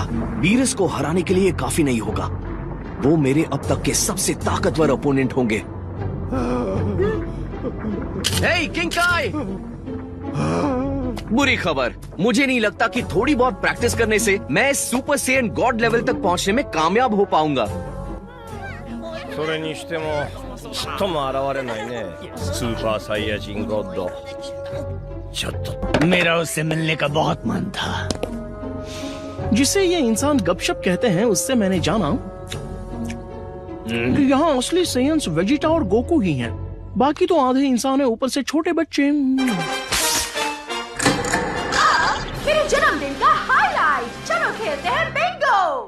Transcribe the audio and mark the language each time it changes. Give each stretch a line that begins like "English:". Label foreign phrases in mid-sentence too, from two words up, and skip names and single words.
Hindi: वीरस को हराने के लिए काफी नहीं होगा। वो मेरे अब तक के सबसे ताकतवर ओपोनेंट होंगे। हे किंग काय! बुरी खबर, मुझे नहीं लगता कि थोड़ी बहुत प्रैक्टिस करने से मैं इस सुपर सेयन गॉड लेवल तक पहुंचने में कामयाब हो पाऊंगा।
Japanese: それにしてもちっとも現れないねスーパーサイヤ人ゴッドちょっと
Hindi: मेरा उससे मिलने का बहुत मन था। जिसे ये इंसान गपशप कहते हैं उससे मैंने जाना कि यहाँ असली सेयन्स वेजिटा और गोकू ही हैं। बाकी तो आधे इंसान है, ऊपर से छोटे बच्चे। मेरे जन्मदिन का हाईलाइट, चलो खेलते हैं बिंगो।